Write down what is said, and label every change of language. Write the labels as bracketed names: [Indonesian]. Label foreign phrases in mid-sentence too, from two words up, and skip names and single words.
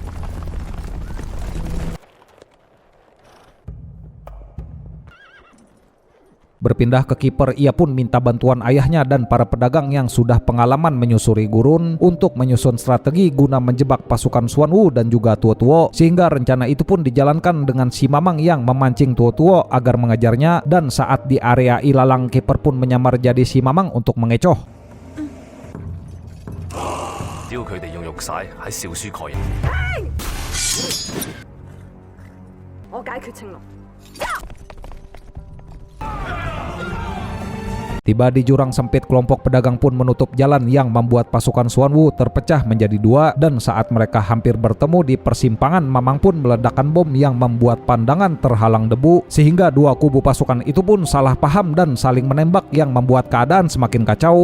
[Indonesian] Berpindah ke kiper, ia pun minta bantuan ayahnya dan para pedagang yang sudah pengalaman menyusuri gurun untuk menyusun strategi guna menjebak pasukan Xuan Wu dan juga Tuo Tuo, sehingga rencana itu pun dijalankan dengan si Mamang yang memancing Tuo Tuo agar mengejarnya, dan saat di area ilalang kiper pun menyamar jadi si Mamang untuk mengecoh. [Cantonese] 只要佢哋用玉璽喺少書確認。我解決青龍。 [Indonesian] Tiba di jurang sempit, kelompok pedagang pun menutup jalan yang membuat pasukan Xuan Wu terpecah menjadi dua, dan saat mereka hampir bertemu di persimpangan, Mamang pun meledakkan bom yang membuat pandangan terhalang debu, sehingga dua kubu pasukan itu pun salah paham dan saling menembak yang membuat keadaan semakin kacau.